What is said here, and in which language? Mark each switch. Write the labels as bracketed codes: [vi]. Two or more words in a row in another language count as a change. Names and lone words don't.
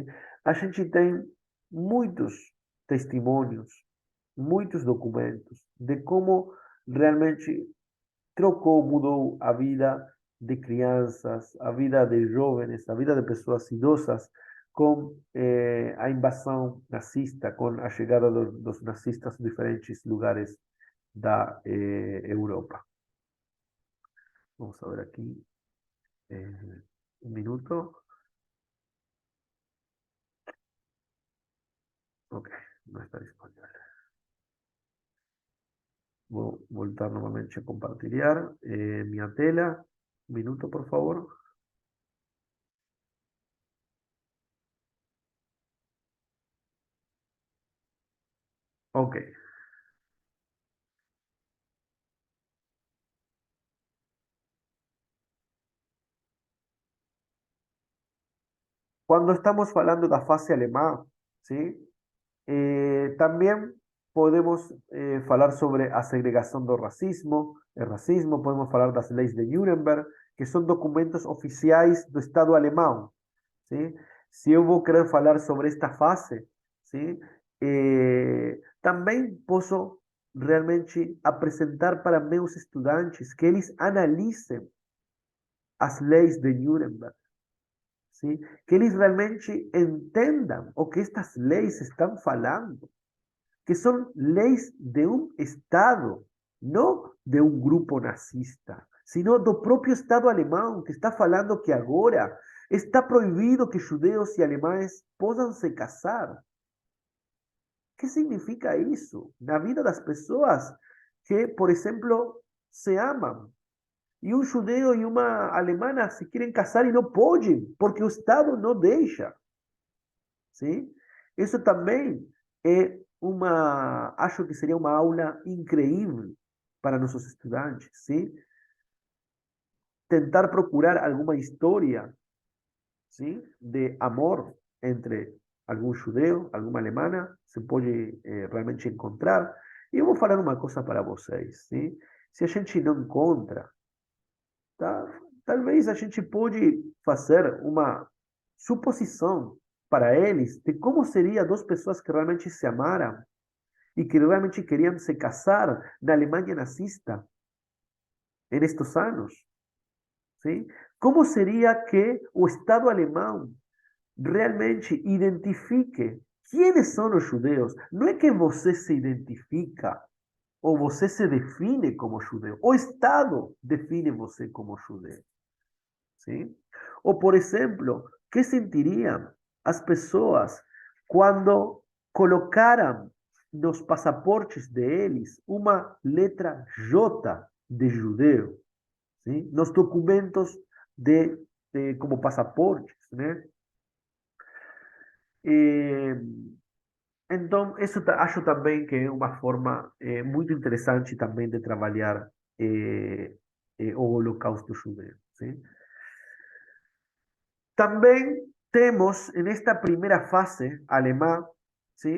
[pt] A gente tem muitos testemunhos, muitos documentos de como realmente trocou, mudou a vida de crianças, a vida de jovens, a vida de pessoas idosas com a invasão nazista, com a chegada dos nazistas em diferentes lugares da Europa. [es] Vamos a ver aquí un minuto. Ok, no está disponible. [pt] Vou voltar novamente a compartilhar minha tela. [es] Un minuto, por favor. Ok. Cuando estamos hablando de la fase alemán, ¿sí? También podemos hablar sobre a segregación do racismo, el racismo, podemos hablar de las leyes de Nuremberg, que son documentos oficiales do Estado alemán, ¿sí? [pt] Si eu vou querer falar sobre esta fase, ¿sí? Também posso realmente apresentar para meus estudantes que eles analicem as leis de Nuremberg, ¿sí? Que eles realmente entendam o que estas leis estão falando, [es] que son leyes de un Estado, no de un grupo nazista, sino do propio Estado alemán, que [pt] está falando que agora [es] está prohibido que judeos y alemanes puedan se casar. ¿Qué significa eso? [pt] Na vida das pessoas que, [es] por ejemplo, se aman. Y un judeo y una alemana se quieren casar y no pueden, porque el Estado no deja. ¿Sí? Eso también es [pt] acho que [es] sería una aula increíble para nuestros estudiantes, ¿sí? [pt] Tentar procurar [es] alguna historia, [pt] ¿sí? [es] De amor entre algún judeo, alguna alemana, se puede realmente encontrar. [pt] E eu vou falar uma coisa para vocês, ¿sí? Se a gente não encontra, tá? Talvez a gente pode fazer uma suposição para eles de como seria duas pessoas que realmente se amaram y que realmente querían se casar na Alemanha nazista [es] en estos años, [pt] ¿sí? [es] ¿Cómo sería que o Estado alemán realmente identifique quiénes son los judeos? No es que [pt] você se identifica o você se define como judeo, o Estado define você como judeo, ¿sí? O, [es] por ejemplo, ¿qué sentirían [pt] as pessoas quando colocaram nos pasaportes de eles uma letra J de judeu, [es] ¿sí? [pt] Nos documentos como pasaportes, né? Então, isso acho também que é uma forma muito interessante também de trabalhar o Holocausto judeu, ¿sí? Também temos, nesta primeira fase alemã, ¿sí?